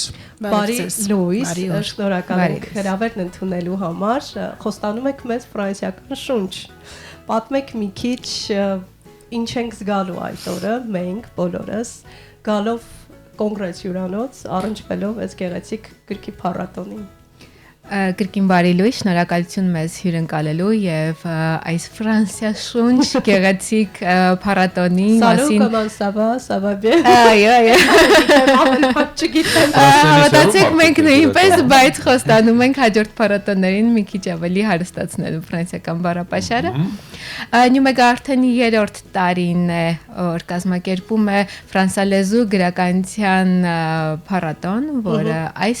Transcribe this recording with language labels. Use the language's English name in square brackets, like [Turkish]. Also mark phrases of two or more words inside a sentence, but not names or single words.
[Armenian] Բարի լույս, շնորհակալ ենք հրավերն ընդունելու համար։ Խոստանում եք մեզ ֆրանսիական շունչ։ Պատմեք մի քիչ ինչ ենք զգալու այդ օրը, մենք բոլորս գալով կոնգրես հյուրանոց, առնչվելով այս գեղեցիկ գրքի փառատոնին։ Գրքին բարի լույս, շնորհակալություն մեզ հյուրընկալելու եւ այս ֆրանսիա շունչ գեղեցիկ փառատոնի մասին։ [French] Ça va bien։ [Armenian] Այո։ Մտածեք մենք նույնպես, բայց խոստանում ենք հաջորդ փառատոններին մի քիչ ավելի հարստացնելու ֆրանսիական բառապաշարը։ Նյումեգը արդեն 3-րդ տարին է, որ կազմակերպում է ֆրանսալեզու գրականության փառատոն, որը այս